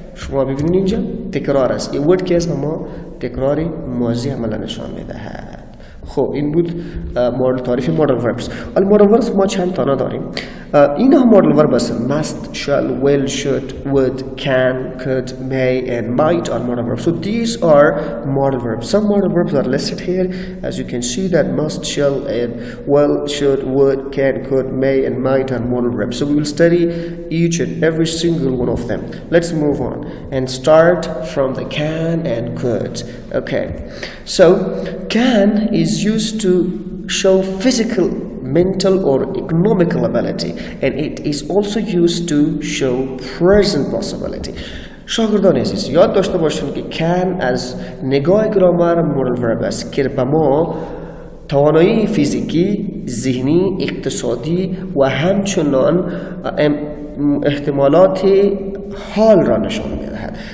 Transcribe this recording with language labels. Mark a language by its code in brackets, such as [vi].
[fa] شما ببینید اینجا تکرار است. این ورد که است به ما تکرار ماضی عمل نشان میدهد. خب این بود تعریف modal verbs. ولی modal verbs ما چند تا داریم. اینها modal verbs هستند. [en] must, shall, will, should, would, can, could, may and might are modal verbs. So these are modal verbs. Some modal verbs are listed here. As you can see that must, shall and will, should, would, can, could, may and might are modal verbs. So we will study each and every single one of them. Let's move on and start from the can and could. Okay. So can is used to show physical, mental or economical ability, and it is also used to show present possibility. [fa] شاگردان عزیز یاد داشته باشید که can از نگاه گرامر modal verb است که به ما توانایی فیزیکی، ذهنی، اقتصادی و همچنان احتمالات حال را نشان میدهد.